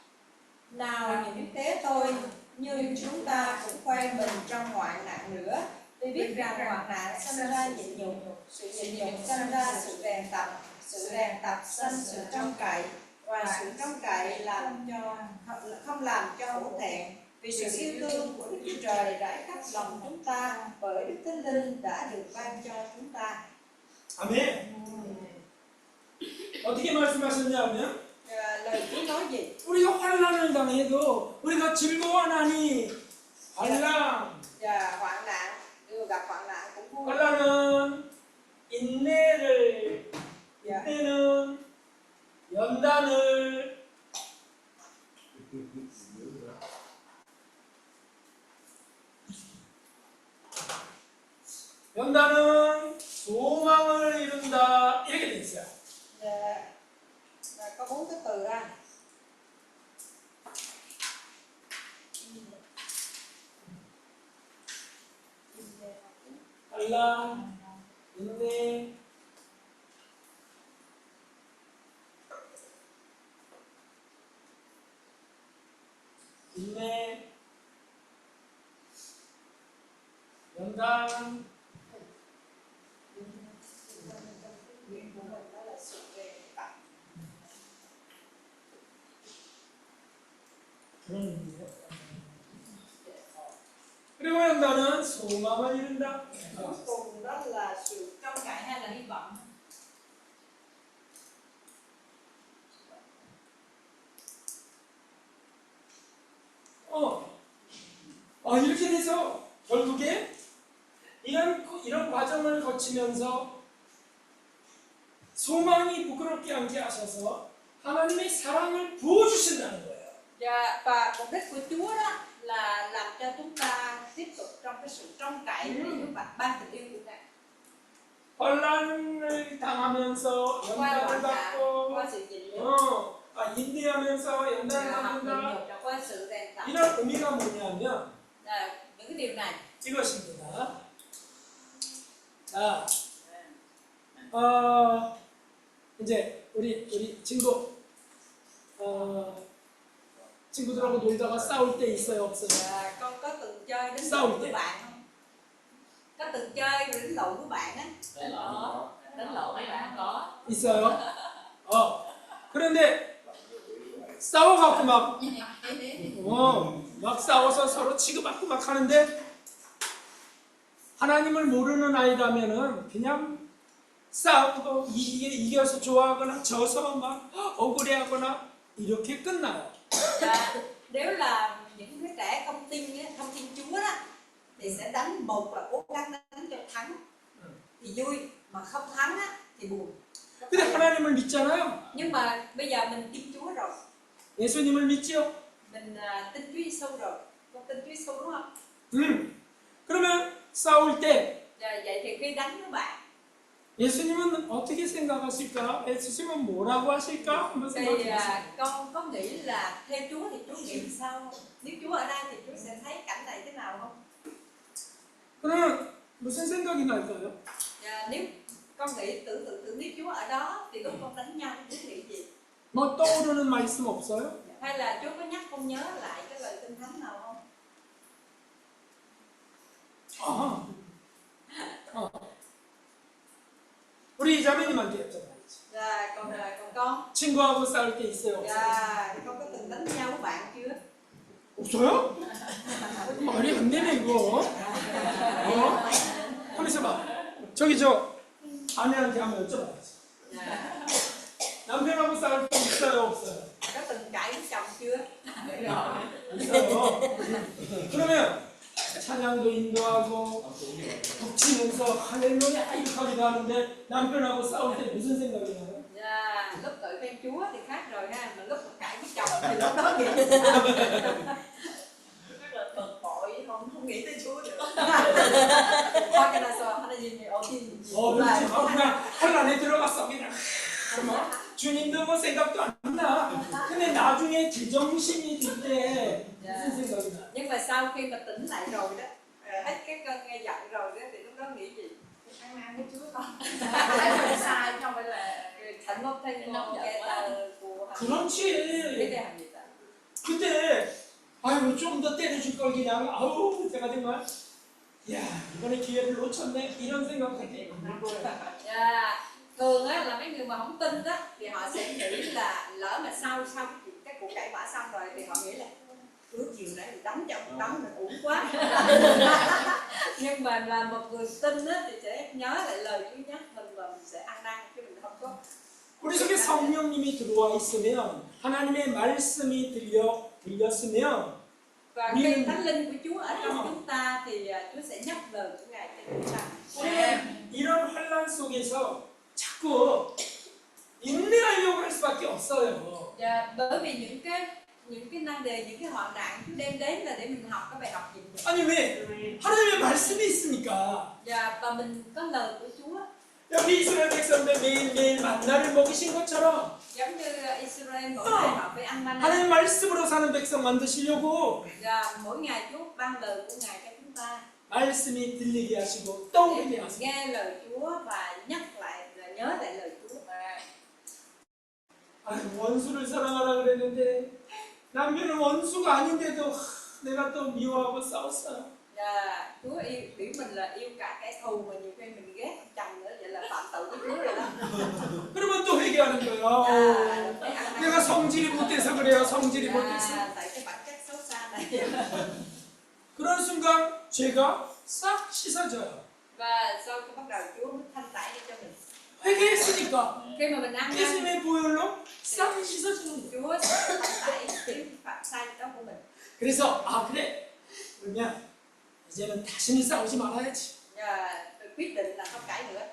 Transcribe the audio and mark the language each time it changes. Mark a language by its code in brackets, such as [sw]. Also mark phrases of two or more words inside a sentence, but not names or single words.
[vi] Nào những thế tôi như chúng ta cũng quay mình trong hoạn nạn nữa, vì biết rằng hoạn nạn sanh ra nhịn nhục, sự nhịn nhục sanh ra sự rèn tập, sự rèn tập sanh sự trông cậy, và sự trông cậy làm cho không làm cho hổ thẹn, vì sự yêu thương của Đức Chúa Trời rải khắp lòng chúng ta bởi Đức Thánh Linh đã được ban cho chúng ta. [ko] 아멘. 어떻게 말씀하셨냐면 [vi] Lời Chúa nói gì? [ko] 우리가 환난을 당해도 우리가 즐거워하나니 환난. [vi] Và hoạn nạn, gặp hoạn nạn cũng vui. [ko] 환난은 인내를, 인내는 연단을, 연단은 소망을 이룬다 이렇게 돼 있어요. [vi] Và có 4 cái từ ra. [ko] 찬란, 인내, 인내, 연단, [vi] Nguyện của mình đó là sự về tặng. [ko] 그런 의미예요. 그리고 연단은 소망을 이룬다. [vi] Cuối cùng đó là sự trông cậy hay là hy vọng. [ko] 이렇게 돼서 결국에 이런 과정을 거치면서 소망이 부끄럽게 않게 하셔서 하나님의 사랑을 부어주신다는 거예요. [vi] Và mục đích của Chúa đó là làm cho chúng ta tiếp tục trong cái sự trông cậy để Chúa ban tình yêu của Ngài. [ko] 환란을 당하면서 [vi] Qua [ko] 연단을 [vi] hoàn nạn, [ko] 받고 [vi] qua sự nhịn nhục, [ko] 인내하면서 연단을 [vi] học nhịn [ko] 받는다. [vi] nhục và qua sự rèn tập. [ko] 이런 의미가 뭐냐면 [vi] Những cái điều này [ko] 이것입니다. 자, 이제 우리 친구들하고 놀다가 싸울 때 있어요, 없어요? [vi] con có từng chơi đánh Sao lộn vậy? với bạn không? Có từng chơi rồi đánh lộn với bạn á? Đánh lộn với bạn có. [ko] 있어요. 그런데 싸워갖고 막 싸워서 서로 치고받고 막 하는데 하나님을 모르는 아이라면은 그냥 싸우고 이겨서 좋아하거나 져서 막 억울해하거나 이렇게 끝나요. [vi] Và nếu là những đứa trẻ không tin Chúa đó thì sẽ đánh một là cố gắng đánh cho thắng thì vui, mà không thắng á thì buồn. [ko] 근데 하나님을 믿잖아요. [vi] Nhưng mà bây giờ mình tin Chúa rồi, [ko] 예수님을 믿지요. [vi] mình tin Chúa Giêsu rồi, con tin Chúa Giêsu đúng không? [ko] 그러면 싸울 때 [vi] Và vậy thì khi đánh với bạn [ko] 예수님은 어떻게 생각하실까? 예수님은 뭐라고 하실까? 한번 [vi] thì [ko] 생각해보세요. [vi] con có nghĩ là theo Chúa thì Chúa nghĩ sao? Nếu Chúa ở đây thì Chúa sẽ thấy cảnh này thế nào không? [ko] 그러면 무슨 생각이 날까요? [vi] Và nếu con nghĩ tưởng tượng nếu Chúa ở đó thì lúc con đánh nhau Chúa nghĩ gì? [ko] 뭐 떠오르는 말씀 없어요? [vi] Hay là Chúa có nhắc con nhớ lại cái lời kinh thánh nào không? [ko] 우리 이자매님한테 여쭤봐야지. [vi] Và còn con [ko] 친구하고 싸울 때 있어요? 없어요? [vi] và con có từng đánh nhau với bạn chưa? [ko] 없어요? 말이 안 되네 이거. 한번 있어봐. 저기 저 아내한테 한번 여쭤봐야지. 남편하고 싸울 때 있어요? 없어요? [vi] Có từng cãi với chồng chưa? [ko] 있어요. 그러면 찬양도 인도하고 북치면서 할렐루야 이렇게 하기도 하는데 남편하고 싸울 때 무슨 생각이 나요? [vi] Và lúc tự khen Chúa thì khác rồi ha, mà lúc cãi với chồng thì lúc đó nghĩ rất là bực bội, không nghĩ tới Chúa được. [ko] 확인해서 하나님이 어딘지 그렇지. 그냥 혼란에 들어갔어 그냥. 주님도 뭐 생각도 안 나. 근데 나중에 제정신이 들 때 무슨 생각이 나? [vi] Nhưng mà sau khi mà tỉnh lại rồi đó, hết cái cơn nghe giận rồi đó thì lúc đó nghĩ gì? ăn năn với Chúa con. Phải làm sai không phải là 잘못했고 [ko] 그렇지. 대합니다. 그때 아유 좀 더 때려줄 걸 그냥 아우 제가 정말 야 이번에 기회를 놓쳤네 이런 생각하게 들 거야. [vi] Thường á là mấy người mà không tin đó thì họ sẽ nghĩ là lỡ mà sau cái cuộc cãi vã xong rồi thì họ nghĩ là ước chiều nãy mình đấm cho ông đấm mình uổng quá. Nhưng mà là một người tin á thì sẽ nhớ lại lời Chúa nhắc mình và mình sẽ ăn năn chứ mình không có. [ko] 우리 속에 성령님이 들어와 있으면 하나님의 말씀이 들렸으면 [vi] Và khi Thánh Linh của Chúa ở trong chúng ta thì Chúa sẽ nhắc lời của Ngài cho chúng ta. [ko] 우리는 이런 환란 속에서 자꾸 인내하려고 할 수밖에 없어요. [vi] Và bởi vì những cái nan đề, những cái hoạn nạn Chúa đem đến là để mình học cái bài học gì được. [ko] 아니 왜 하나님의 말씀이 있으니까. [vi] Và mình có lời của Chúa. [ko] 여기 이스라엘 백성들 매일매일 만나를 먹이신 것처럼 [vi] Giống như Israel mỗi ngày họ phải ăn manna. [ko] 하나님 말씀으로 사는 백성 만드시려고 [vi] Và mỗi ngày Chúa ban lời của Ngài cho chúng ta. [ko] 말씀이 들리게 하시고 떠오르게 하시고 [vi] nghe lời Chúa và nhắc lại là nhớ lại lời Chúa. [ko] 원수를 사랑하라 그랬는데 남편은 원수가 아닌데도 내가 또 미워하고 싸웠어요. [vi] Và Chúa biểu mình là yêu cả kẻ thù mà nhiều khi mình ghét chồng nữa, vậy là phạm tội với Chúa rồi đó. [ko] 그러면 또 회개하는 거예요. [vi] Phải ăn năn. [ko] 내가 성질이 못돼서 그래요. 성질이 못돼서. [vi] Tại cái bản chất xấu xa này. [ko] 그런 순간 죄가 싹 씻어져요. [vi] Và sau khi bắt đầu Chúa mới thanh tẩy cho mình. [ko] 회개했으니까 [vi] Khi mà mình ăn năn, [ko] 예수님의 보혈로 싹 씻어주는 거예요. [vi] Chúa sẽ thanh tẩy những phạm sai đó của mình. [ko] 그래서 그래 그러면 이제는 다시는 싸우지 말아야지. [vi] Và tôi quyết định là không cãi nữa.